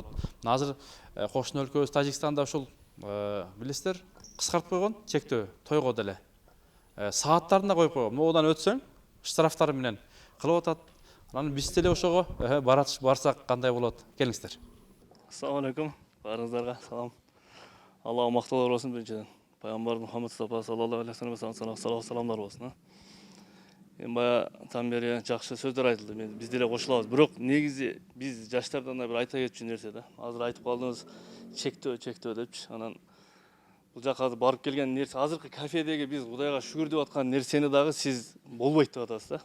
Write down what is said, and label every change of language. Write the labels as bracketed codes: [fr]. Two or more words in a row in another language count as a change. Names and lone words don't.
[ky] Мына азыр кошуна өлкөбүз Тажикстанда ушул билесиздер, кыскартып койгон чектөө тойго деле. Сааттарына коюп койгон. Одан өтсөң, штрафтар менен кылып атат. Анан биз деле ошого барсак кандай болот? Келиңиздер. [ar] السلام عليكم. [ky] Баарыңыздарга салам. Алла макталар болсун биринчиден. Пайгамбар Мухаммад Мустафа [ar] صلى الله عليه وسلم [ky] саламдар болсун. Эми бая там бери жакшы сөздөр айтылды. Биз деле кошулабыз. Бирок негизи биз жаштардан да бир айта кетчү нерсе да. Азыр айтып калдыңыз, чектөө депчи. Анан бул жака барып келген нерсе, азыркы кафедеги биз Кудайга шүгүр деп аткан нерсени дагы сиз болбойт деп атасыз да.